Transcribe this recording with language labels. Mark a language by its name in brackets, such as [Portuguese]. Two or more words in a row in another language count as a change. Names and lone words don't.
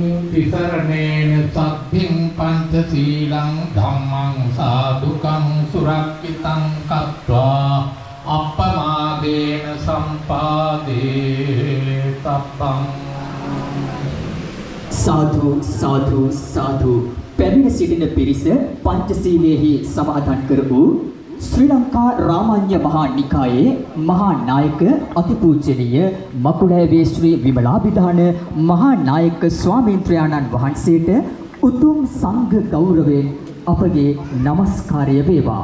[Pali] තිසරණේන සද්ධින් පංචශීලං ධම්මං සාදුකං සුරක්ඛිතං කତ୍වා අප්පමාදේන සම්පාදේ තබ්බං [Sinhala] සාදු සාදු සාදු පැමිණ සිටින පිරිස පංචශීලයේහි සමාදන් කර වූ ශ්‍රී ලංකා රාමඤ්ඤ මහා නිකායේ මහා නායක අතිපූජනීය මකුලෑවේ ශ්‍රී විමලාභිධාන මහා නායක ස්වාමීන්ද්‍රයාණන් වහන්සේට උතුම් සංඝ ගෞරවයෙන් අපගේ নমස්කාරය වේවා.